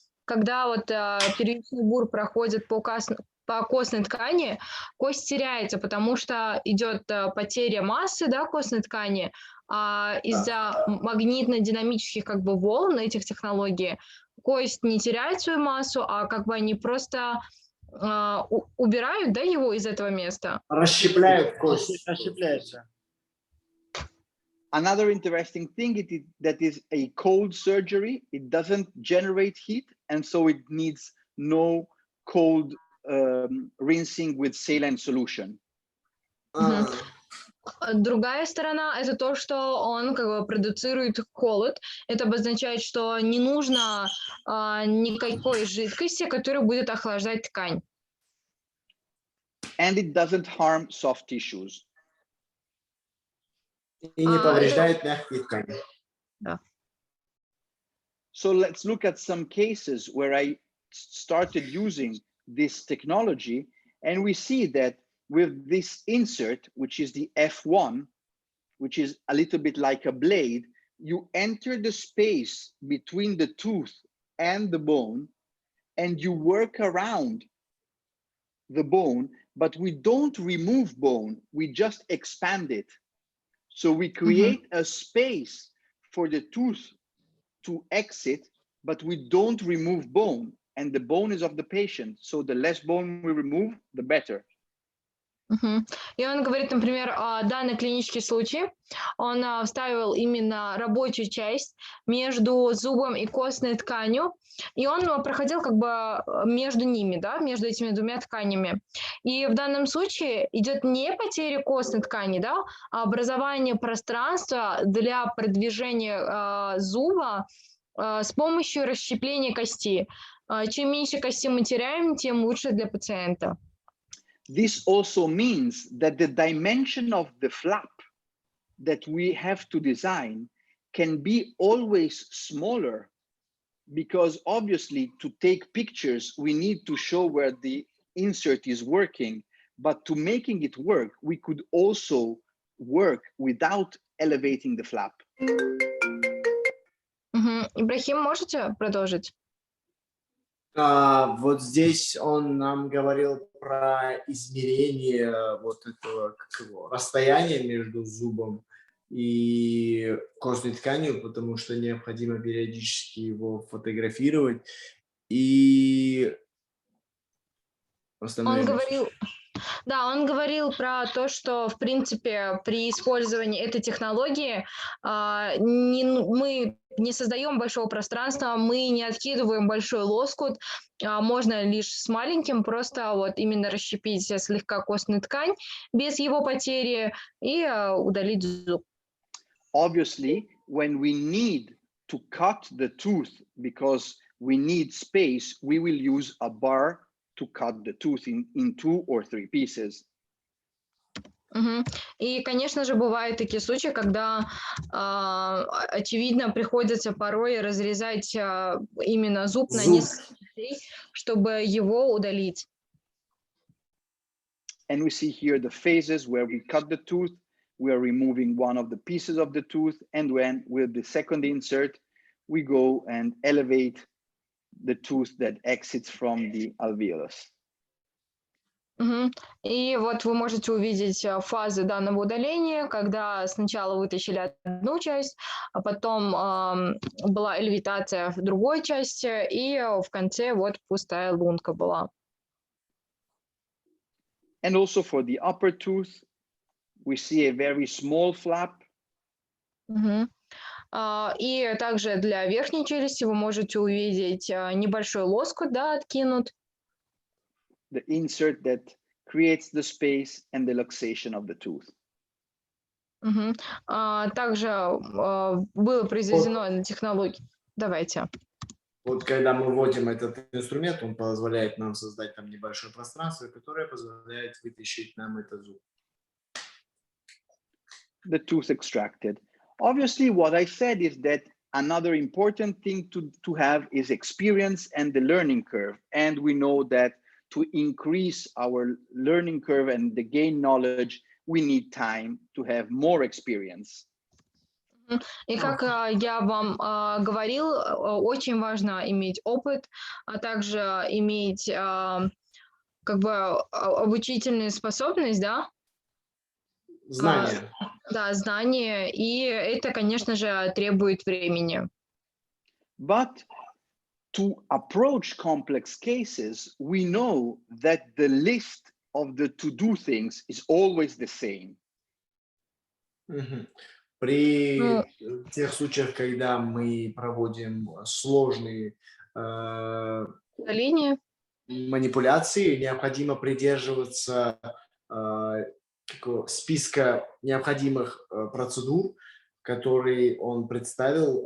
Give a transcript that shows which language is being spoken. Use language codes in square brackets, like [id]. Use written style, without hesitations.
[ru] когда вот первичный бур проходит по костной ткани, кость теряется, потому что идет потеря массы, да, костной ткани, а из-за магнитно-динамических как бы волн этих технологий кость не теряет свою массу, а как бы они просто убирают, да, его из этого места. Расщепляют кость. Расщепляется. [en] Another interesting thing is that is a cold surgery. It doesn't generate heat, and so it needs no cold rinsing with saline solution. [ru] Другая сторона – это то, что он как бы продуцирует холод. Это обозначает, что не нужно никакой жидкости, которая будет охлаждать ткань. [en] And it doesn't harm soft tissues. [ru] И не повреждает мягкие ткани. Да. [en] So let's look at some cases where I started using this technology, and we see that with this insert, which is the F1, which is a little bit like a blade, you enter the space between the tooth and the bone, and you work around the bone, but we don't remove bone, we just expand it. So we create a space for the tooth to exit, but we don't remove bone, and the bone is of the patient. So the less bone we remove, the better. [ru] И он говорит, например, данный клинический случай, он вставил именно рабочую часть между зубом и костной тканью, и он проходил как бы между ними, да, между этими двумя тканями. И в данном случае идет не потеря костной ткани, да, а образование пространства для продвижения зуба с помощью расщепления кости. Чем меньше кости мы теряем, тем лучше для пациента. [en] This also means that the dimension of the flap that we have to design can be always smaller, because obviously to take pictures, we need to show where the insert is working, but to making it work, we could also work without elevating the flap. [ru] Ибрахим, можете продолжить? Вот здесь он нам говорил про измерение вот этого расстояния между зубом и костной тканью, потому что необходимо периодически его фотографировать. И Он говорил про то, что, в принципе, при использовании этой технологии мы не создаем большого пространства, мы не откидываем большой лоскут, можно лишь с маленьким просто вот именно расщепить слегка костную ткань без его потери и удалить зуб. [en] Obviously, when we need to cut the tooth because we need space, we will use a bar to cut the tooth in 2 or 3 pieces. [ru] И, конечно же, бывают такие случаи, когда, очевидно, приходится порой разрезать именно зуб на несколько частей, чтобы его удалить. [en] And we see here the phases where we cut the tooth, we are removing one of the pieces of the tooth, and when with the second insert, we go and elevate the tooth that exits from the alveolus. [ru] И вот вы можете увидеть фазы данного удаления, когда сначала вытащили одну часть, а потом была элевитация в другой части, и в конце вот пустая лунка была. [en] And also for the upper tooth, we see a very small flap. [ru] И также для верхней челюсти вы можете увидеть небольшой лоскут, да, откинут. [en] The insert that creates the space and the luxation of the tooth. [ru] Также было произведено технология. Давайте. Вот когда мы вводим этот инструмент, он позволяет нам создать там небольшое пространство, которое позволяет вытащить нам этот зуб. [en] The tooth extracted. Obviously, what I said is that another important thing to have is experience and the learning curve. And we know that to increase our learning curve and the gain knowledge, we need time to have more experience. [ru] И как я вам говорил, очень важно иметь опыт, а также иметь как бы обучительную способность, да? Знания. Да, знания, и это, конечно же, требует времени. [en] But to approach complex cases, we know that the list of the to-do things is always the same. [ru] При Ну, тех случаях, когда мы проводим сложные линии. манипуляции, необходимо придерживаться списка необходимых процедур, который он представил.